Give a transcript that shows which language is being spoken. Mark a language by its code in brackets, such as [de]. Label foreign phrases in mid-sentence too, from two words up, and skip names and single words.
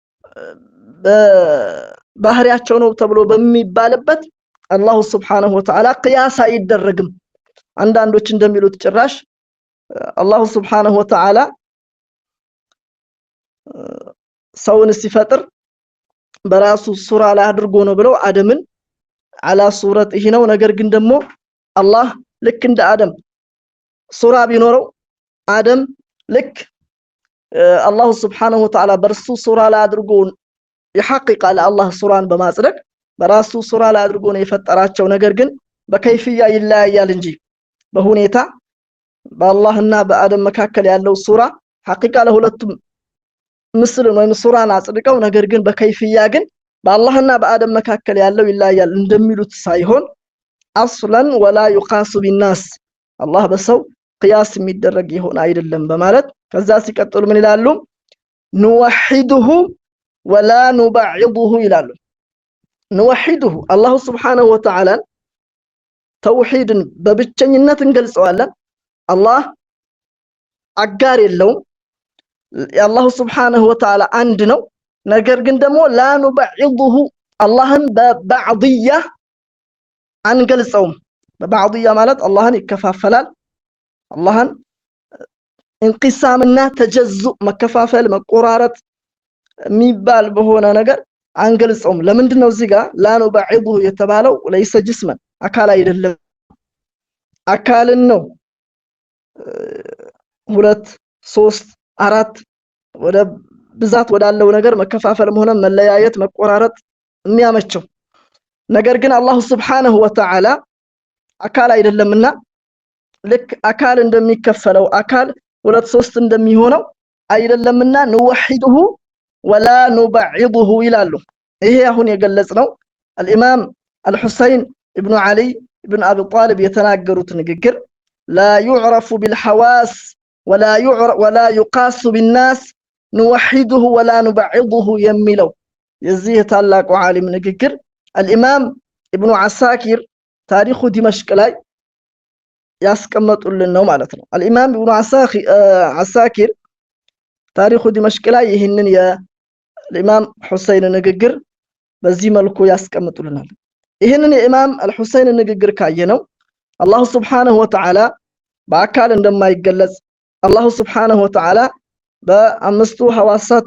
[am] ባህሪያቸው ነው ተብሎ በሚባልበት አላህ [ar] سبحانه وتعالى [am] ቅያስ አይደረግም አንዳንዶች እንደሚሉት ጭራሽ አላህ [ar] سبحانه وتعالى [am] ሰውን ሲፈጥር በራሱ ሱራ ላይ አድርጎ ነው ብለው አደምን [ar] على صورة [am] ይሄ ነው ነገር ግን ደግሞ አላህ ልክ እንደ አደም ሱራ ቢኖረው አደም ልክ አላህ [ar] سبحانه وتعالى [am] በርሱ ሱራ ላይ አድርጎ [ar] يحقق على الله [am] ሱራን በማጽደቅ በራሱ ሱራ ላይ አድርጎ ነው የፈጠራቸው ነገር ግን በከይፍያ ይለያያል እንጂ በሁኔታ በአላህና በአደም መካከል ያለው ሱራ ሐቂቃ ለሁለቱም ምስል ወይም ሱራን አጽድቀው ነገር ግን በከይፍያ ግን በአላህና በአደም መካከል ያለው ይለያያል እንደሚሉት ሳይሆን አስለን ولا [ar] يقاس بالناس [am] አላህ በሰው ቅያስ የሚደረግ ይሆን አይደለም በማለት ከዛ ሲቀጥሉ ምን ይላሉ [ar] نوحده ولا نبعضه [am] ይላሉ [ar] نوحده الله سبحانه وتعالى [am] توحيدን በብቸኝነት እንገልጸዋለን አላህ አጋር የለውም የአላህ [ar] سبحانه وتعالى [am] አንድ ነው ነገር ግን ደግሞ [ar] لا نبعضه [am] አላህን በባዕድያ አንገልጸውም በባዕድያ ማለት አላህን ይከፋፈላል አላህን እንቅሳምና ተጀዙእ መከፋፈል መቆራረጥ የሚባል በሆነ ነገር አንገልጸውም ለምንድነው እዚህ ጋር [ar] لا نبعضه [am] የተባለው [ar] ليس جسما [am] አካል አይደለም አካልን ነው ሁለት ሶስት አራት ወደ ብዛት ወዳለው ነገር መከፋፈልም ሆነ መለያየት መቆራረጥ የሚያመቸው ነገር ግን አላህ [ar] سبحانه وتعالى [am] አካል አይደለምና ልክ አካል እንደሚከፈለው አካል ሁለት ሶስት እንደሚሆነው አይደለምና [ar] نوحده ولا نبعضه [am] ይላሉ ይሄ አሁን የገለጽነው [ar] الامام الحسين ابن علي ابن ابي طالب [am] የተናገሩት ንግግር [ar] لا يعرف بالحواس ولا يقاس بالناس نوحده ولا نبعضه [am] የሚለው የዚህ ታላቁ ዓሊም ንግግር [ar] الامام ابن عساكر [am] ታሪኹ ዲመሽቅ ላይ ያስቀመጡልን ነው ማለት ነው [ar] الامام ابن عساكر [am] ታሪኹ ዲመሽቅ ላይ ይህንን የኢማም ሁሰይን ንግግር በዚህ መልኩ ያስቀምጡልናል ይህንን የኢማም አልሁሰይን ንግግር ካየነው አላህ Subhanahu Wa Ta'ala በአካል እንደማይገለጽ [ar] الله سبحانه وتعالى [am] በአምስቱ ሐዋሳት